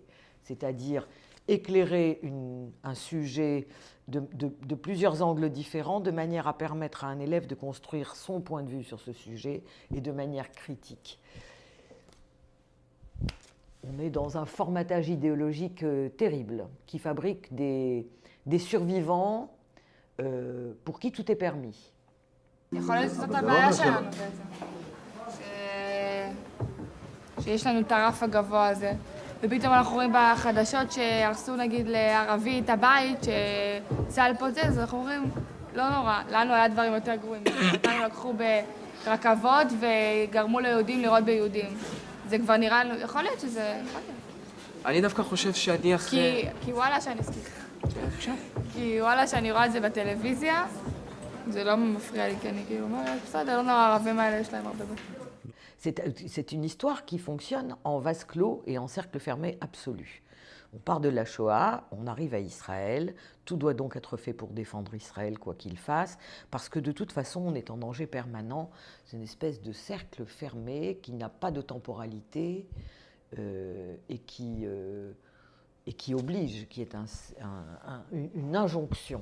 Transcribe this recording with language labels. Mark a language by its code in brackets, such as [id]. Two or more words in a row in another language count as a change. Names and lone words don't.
[fr] C'est-à-dire éclairer un sujet de plusieurs angles différents de manière à permettre à un élève de construire son point de vue sur ce sujet et de manière critique. On est dans un formatage idéologique terrible qui fabrique des survivants pour qui tout est permis. [he] יכול להיות שזאת הבעיה שלנו בעצם. שיש לנו את הרף הגבוה הזה. ופתאום אנחנו רואים בחדשות שהרסו נגיד לערבי את הבית, שצה"ל פוצץ, אז אנחנו אומרים, לא נורא, לנו היה דברים יותר גרועים. אותנו לקחו ברכבות וגרמו ליהודים לראות ביהודים. זה כבר נראה לנו, יכול להיות שזה... אני דווקא חושב שאני אחרי... כי וואלה שאני... כי וואלה שאני רואה את זה בטלוויזיה, זה לא מפריע לי, כי אני כאילו אומרת, בסדר, לא נורא, הערבים האלה יש להם הרבה בית. [fr] C'est une histoire qui fonctionne en vase clos et en cercle fermé absolu. On part de la Shoah, on arrive à Israël, tout doit donc être fait pour défendre Israël quoi qu'il fasse, parce que de toute façon on est en danger permanent, c'est une espèce de cercle fermé qui n'a pas de temporalité et qui oblige, qui est une injonction.